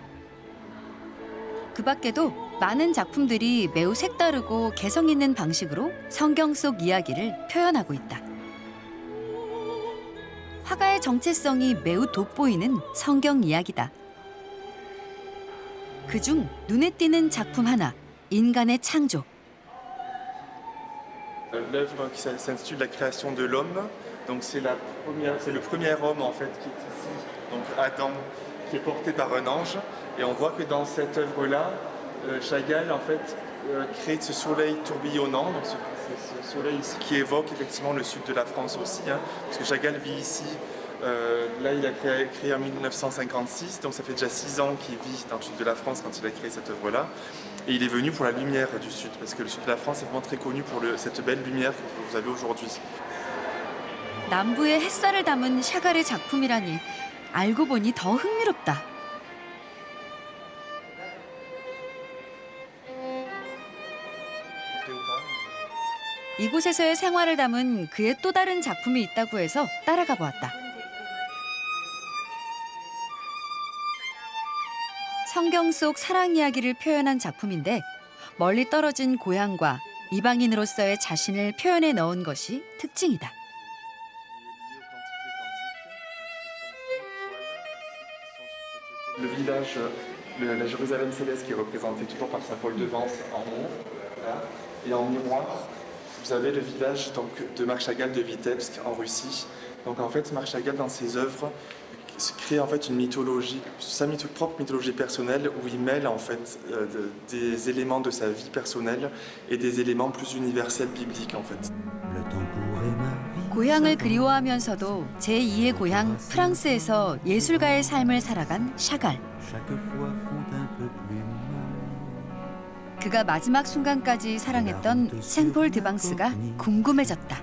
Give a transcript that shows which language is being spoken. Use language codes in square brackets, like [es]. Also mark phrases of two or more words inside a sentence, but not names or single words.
[ko] 그 밖에도 많은 작품들이 매우 색다르고 개성 있는 방식으로 성경 속 이야기를 표현하고 있다. 화가의 정체성이 매우 돋보이는 성경 이야기다. 그중 눈에 띄는 작품 하나, 인간의 창조. [fr] L'œuvre qui s'intitule La création de l'homme, donc c'est le premier homme en fait qui est ici, donc Adam, qui est porté par un ange, et on voit que dans cette œuvre-là, Chagall en fait crée ce soleil tourbillonnant, donc ce soleil ici qui évoque effectivement le sud de la France aussi, hein, parce que Chagall vit ici. Là, il a créé en 1956, donc ça fait déjà 6 ans qu'il vit dans le sud de la France quand il a créé cette œuvre-là. Et il est venu pour la lumière du sud, parce que le sud de la France est vraiment très connu pour cette belle lumière que vous avez aujourd'hui. [ko] 남부의 햇살을 담은 샤갈의 작품이라니 알고 보니 더 흥미롭다. 이곳에서의 생활을 담은 그의 또 다른 작품이 있다고 해서 따라가 보았다. 성경 속 사랑 이야기를 표현한 작품인데 멀리 떨어진 고향과 이방인으로서의 자신을 표현해 넣은 것이 특징이다. [fr] Le village, la Jérusalem céleste qui est représentée toujours par Saint Paul de Vence en haut, là. Et en miroir, vous avez le village donc, de Marc Chagall de Vitebsk en Russie. Donc en fait, Marc Chagall dans ses œuvres crée en fait une mythologie, sa propre mythologie personnelle où il mêle en fait des éléments de sa vie personnelle et des éléments plus universels bibliques en fait. [ko] 고향을 그리워하면서도 제2의 고향 프랑스에서 예술가의 삶을 살아간 샤갈. 그가 마지막 순간까지 사랑했던 생폴 드방스가 궁금해졌다.